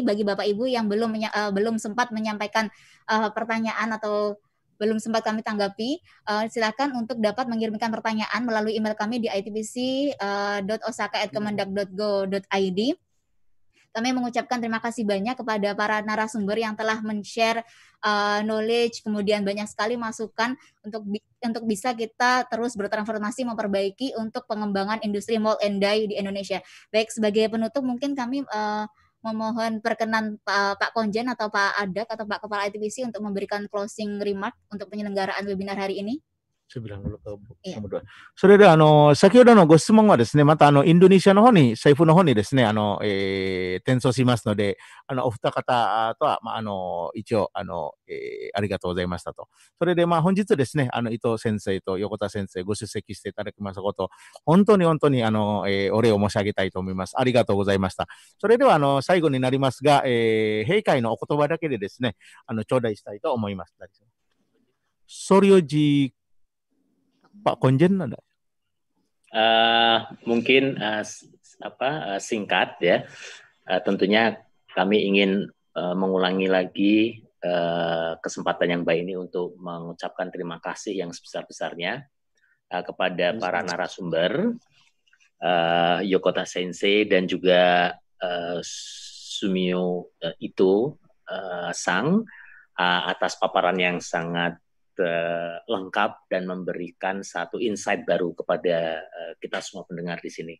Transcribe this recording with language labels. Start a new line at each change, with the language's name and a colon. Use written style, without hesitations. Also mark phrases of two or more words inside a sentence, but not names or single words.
Indonesian: Bagi Bapak Ibu yang belum sempat menyampaikan pertanyaan atau belum sempat kami tanggapi, silakan untuk dapat mengirimkan pertanyaan melalui email kami di itbc.osaka@kemendak.go.id. Kami mengucapkan terima kasih banyak kepada para narasumber yang telah men-
English: share knowledge,
Indonesian: kemudian banyak sekali masukan untuk bisa kita terus bertransformasi, memperbaiki untuk pengembangan industri
English: mold and die
Indonesian: di Indonesia. Baik, sebagai penutup mungkin kami memohon perkenan Pak Konjen atau Pak Adak atau Pak Kepala ITBC untuk memberikan
English: closing remark
Indonesian: untuk penyelenggaraan webinar hari ini.
Japanese: それで先ほどのご質問はですね、またインドネシアの方に、政府の方にですね、転送しますので、お二方とは、一応、ありがとうございましたと。それで、本日ですね、伊藤先生と横田先生ご出席していただきましたこと、本当にお礼を申し上げたいと思います。ありがとうございました。それでは、最後になりますが、閉会のお言葉だけでですね、頂戴したいと思います。Soryoji
Indonesian: Pak Konjen ada? Mungkin singkat ya. Tentunya kami ingin mengulangi lagi kesempatan yang baik ini untuk mengucapkan terima kasih yang sebesar-besarnya kepada para narasumber, Yokota Sensei dan juga Sumio Ito Sang atas paparan yang sangat lengkap dan memberikan satu insight baru kepada kita semua pendengar di sini.